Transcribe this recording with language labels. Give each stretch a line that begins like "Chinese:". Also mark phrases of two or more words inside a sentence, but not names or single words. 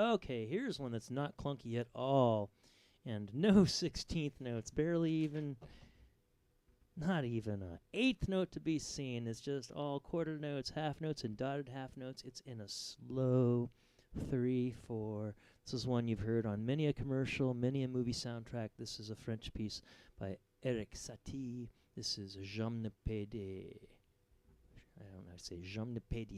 English: Okay, here's one that's not clunky at all, and no 16th notes, barely even, not even a eighth note to be seen. It's just all quarter notes, half notes, and dotted half notes. It's in a slow 3/4. This is one you've heard on many a commercial, many a movie soundtrack. This is a French piece by Erik Satie. This is Je ne pédie. I don't know how to say Je ne pédie.